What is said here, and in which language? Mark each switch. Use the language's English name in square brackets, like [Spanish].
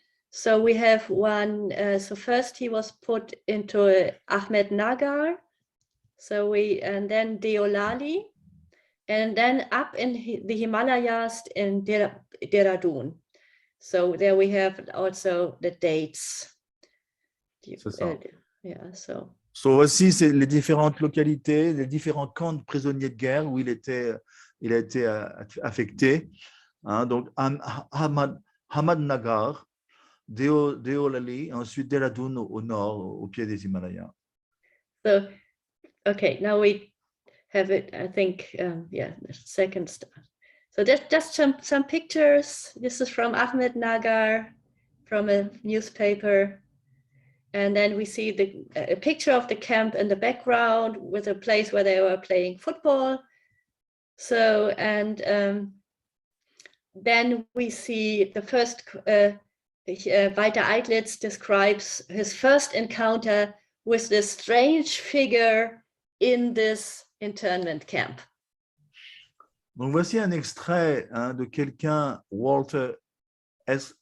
[English] So we have one, so first he was put into Ahmednagar, and then Deolali, and then up in the Himalayas in Dehradun. So there we have also the dates. [French] C'est ça. [English] Yeah, so [French] Voici les différentes localités, les différents camps de prisonniers de guerre où il a été affecté. Hein, donc, Ahmednagar, Deolali, ensuite Dehradun au nord, au pied des Himalayas. [English] So, okay, now we have it, I think, the second stuff. So just some pictures. This is from Ahmednagar, from a newspaper. And then we see a picture of the camp in the background with a place where they were playing football. So, and then we see the first, Walter Eitlitz describes his first encounter with this strange figure in this internment camp. [French] Donc, voici un extrait de quelqu'un, Walter S.